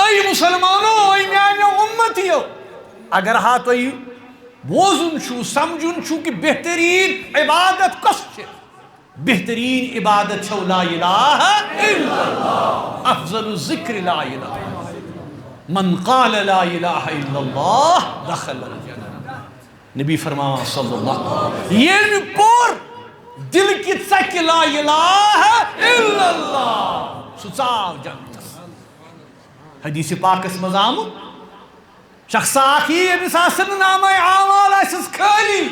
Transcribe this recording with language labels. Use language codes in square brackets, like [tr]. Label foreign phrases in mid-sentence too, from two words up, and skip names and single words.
[ks] اے مسلمانو، اے میانیو امتیو، اگر ہا تُہۍ بوزُن چھُو، سمجھُن چھُو کہ بہترین عبادت کۄس چھِ. بہترین عبادت چھو [ar] لا الہ الا اللہ. افضل ذکر لا الہ، من قال لا الہ الا اللہ دخل الجنہ. [ks] نبی فرماوان [ar] صلی اللہ علیہ وسلم [ks] ییٚمہِ پوٚر دل کی ژکہِ [ar] لا الہ الا اللہ [ks] سُہ ژاو جنتس. حدیث پاکس منٛز آمُت شخص اکھ یی ییٚمِس آسن نہٕ نامے اعمال آسٮ۪س خٲلی.